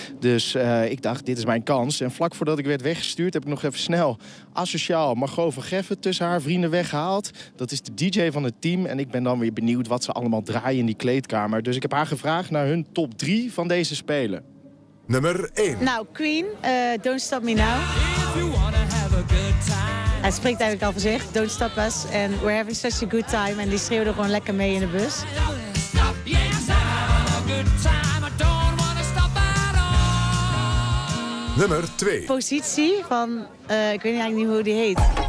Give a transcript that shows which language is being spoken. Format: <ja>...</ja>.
<nl>Dus ik dacht, dit is mijn kans. En vlak voordat ik werd weggestuurd, heb ik nog even snel asociaal Margot van Geffen tussen haar vrienden weggehaald. Dat is de DJ van het team. En ik ben dan weer benieuwd wat ze allemaal draaien in die kleedkamer. Dus ik heb haar gevraagd naar hun top 3 van deze spelen. Nummer 1.</nl> <en>Nou, Queen, Don't Stop Me Now. If you wanna have a good time.</en> <nl>Hij spreekt eigenlijk al voor zich.</nl> <en>Don't Stop Us.</en> <nl>En</nl> <en>We're Having Such a Good Time.</en> <nl>En die schreeuwde gewoon lekker mee in de bus. Nummer 2. Positie van, ik weet eigenlijk niet hoe die heet.</nl>